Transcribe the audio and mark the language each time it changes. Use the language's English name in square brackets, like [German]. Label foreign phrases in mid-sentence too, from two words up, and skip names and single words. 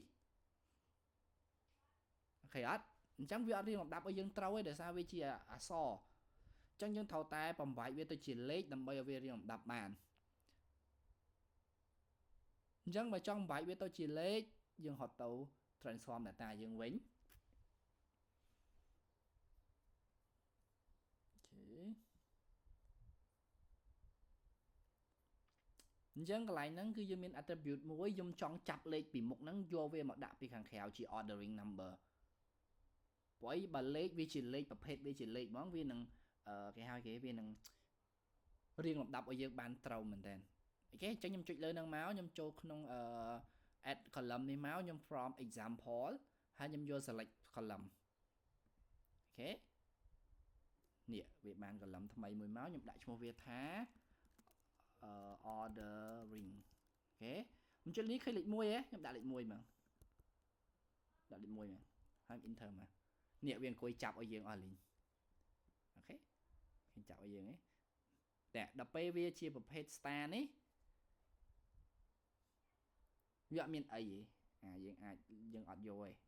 [Khmer] អូខេអត់អញ្ចឹងវាអត់រៀងលំដាប់ឲ្យយើងត្រូវទេដោយសារវាជាអក្សរអញ្ចឹងយើងត្រូវតែបំបែកវាទៅជាលេខដើម្បីឲ្យវារៀងលំដាប់បានអញ្ចឹងបើចង់បំបែកវាទៅជាលេខយើងហត់ទៅ [English] transform data [Khmer] យើងវិញ អញ្ចឹងកន្លែងហ្នឹងគឺយើងមាន attribute មួយខ្ញុំចង់ចាប់លេខពីមុខហ្នឹងយកវាមកដាក់ពីខាងក្រៅជា [English] ordering number [Khmer] ព្រោះបើលេខវាជា លេខប្រភេទវាជាលេខហ្មងវានឹងគេហៅគេវានឹងរៀងលំដាប់ឲ្យយើងបានត្រូវមែនតើអូខេអញ្ចឹងខ្ញុំចុច លើហ្នឹងមកខ្ញុំចូលក្នុង [English] add column [Khmer] នេះមកខ្ញុំ [English] from example [Khmer] ហើយខ្ញុំយក select column អូខេនេះវាបាន column ថ្មីមួយមកខ្ញុំដាក់ឈ្មោះវាថា ordering អូខេមិនជិលនេះឃើញលេខ1ហ៎ខ្ញុំដាក់លេខ1មកដាក់លេខ1មកហើយ enter មកនេះវាអង្គុយចាប់ឲ្យយើងអស់លីងអូខេឃើញចាប់ឲ្យយើងហ៎តែដល់ពេលវាជាប្រភេទ star នេះវាអត់មានអីទេយើងអត់យកទេ